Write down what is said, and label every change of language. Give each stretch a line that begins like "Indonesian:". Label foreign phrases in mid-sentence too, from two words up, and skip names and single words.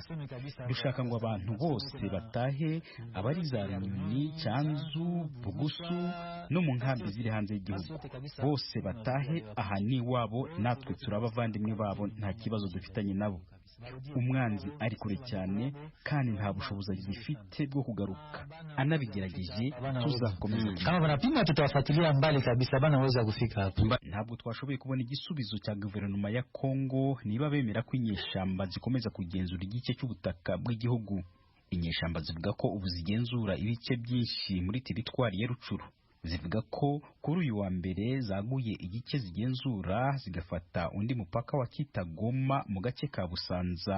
Kinyarwanda: Dushaka ngo abantu bose batahe, abari za Runyoni, Cyanzu, Bugusu no mu nkambi ziri hanze y'igihugu bose batahe aha ni wabo, natwe turabavandimwe babo, nta kibazo dufitanye nabo. Umwanzi ari kure cyane kandi nta bushobozi zifite bwo kugaruka, anabigerageje tuzakomeza
Swahili: kama banapima tutawafuatilia mbali kabisa banaweza kufika hapo.
Kinyarwanda: Ntabwo twashoboye kubona igisubizo cya guverinoma ya Kongo niba bemera ko inyeshamba zikomeza kugenzura igice cy'ubutaka bw'igihugu. Inyeshamba zivuga ko ubu zigenzura ibice byinshi muri teritwari ya Rucuru. Zivuga ko kuri uyu wa mbere zaguye igice zigenzura zigafata undi mupaka wa Kitagoma mu gace ka Busanza.